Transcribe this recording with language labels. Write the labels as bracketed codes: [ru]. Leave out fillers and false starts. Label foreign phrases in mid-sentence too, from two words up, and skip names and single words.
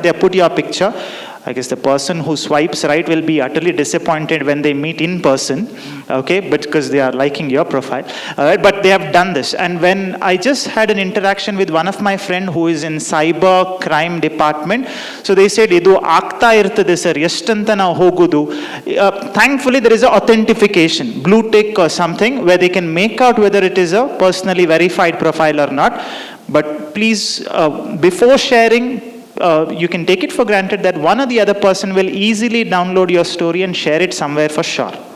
[en] They put your picture. I guess the person who swipes right will be utterly disappointed when they meet in person, okay, but because they are liking your profile. But they have done this. And when I just had an interaction with one of my friend who is in cyber crime department, so they said, [kn] "ಇದು ಆಗ್ತಾ ಇರ್ತದೆ ಸರ್, ಎಷ್ಟಂತ ನಾ ಹೋಗುದು." [en] Thankfully, there is an authentication, blue tick or something, where they can make out whether it is a personally verified profile or not. But please, before sharing, you can take it for granted that one or the other person will easily download your story and share it somewhere for sure.